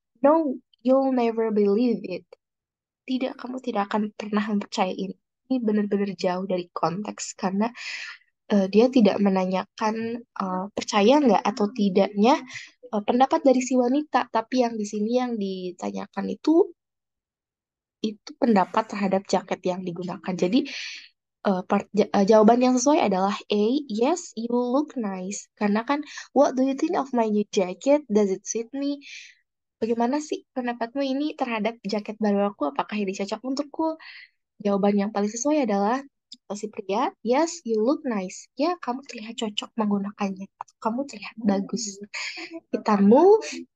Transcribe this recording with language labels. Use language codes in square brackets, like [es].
[en] No, you'll never believe it. [id] Tidak, kamu tidak akan pernah mempercayai ini. Ini benar-benar jauh dari konteks karena dia tidak menanyakan percaya nggak atau tidaknya pendapat dari si wanita, tapi yang di sini yang ditanyakan itu pendapat terhadap jaket yang digunakan. Jadi jawaban yang sesuai adalah A, [en] yes, you look nice. Karena kan, what do you think of my new jacket? Does it fit me? [id] Bagaimana sih pendapatmu ini terhadap jaket baru aku? Apakah ini cocok untukku? Jawaban yang paling sesuai adalah si pria, [en] yes, you look nice. [id] Ya, kamu terlihat cocok menggunakannya. Kamu terlihat bagus. Kita move.